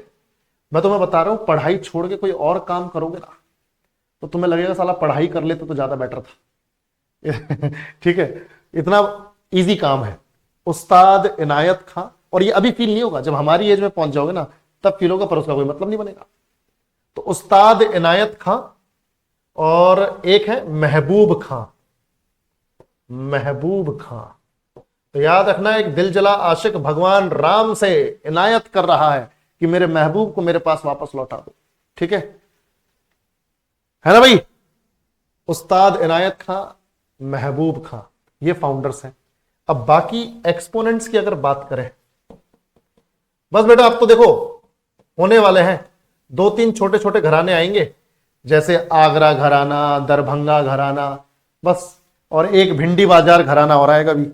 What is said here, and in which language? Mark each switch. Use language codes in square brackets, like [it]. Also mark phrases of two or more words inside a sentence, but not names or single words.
[hi] मैं तुम्हें बता रहा हूं, पढ़ाई छोड़ के कोई और काम करोगे ना तो तुम्हें लगेगा साला पढ़ाई कर लेते तो ज्यादा बेटर था। ठीक है, इतना इजी काम है। उस्ताद इनायत खां, और ये अभी फील नहीं होगा, जब हमारी एज में पहुंच जाओगे ना तब फील होगा, पर उसका कोई मतलब नहीं बनेगा। तो उस्ताद इनायत खां और एक है महबूब खां, महबूब खां। तो याद रखना, एक दिल जला आशिक भगवान राम से इनायत कर रहा है कि मेरे महबूब को मेरे पास वापस लौटा दो, ठीक है ना भाई? उस्ताद इनायत खां, महबूब खां, ये फाउंडर्स हैं। अब बाकी एक्सपोनेंट्स की अगर बात करें, बस बेटा अब तो देखो होने वाले हैं, 2-3 छोटे छोटे घराने आएंगे, जैसे आगरा घराना, दरभंगा घराना, बस, और एक भिंडी बाजार घराना और आएगा भी।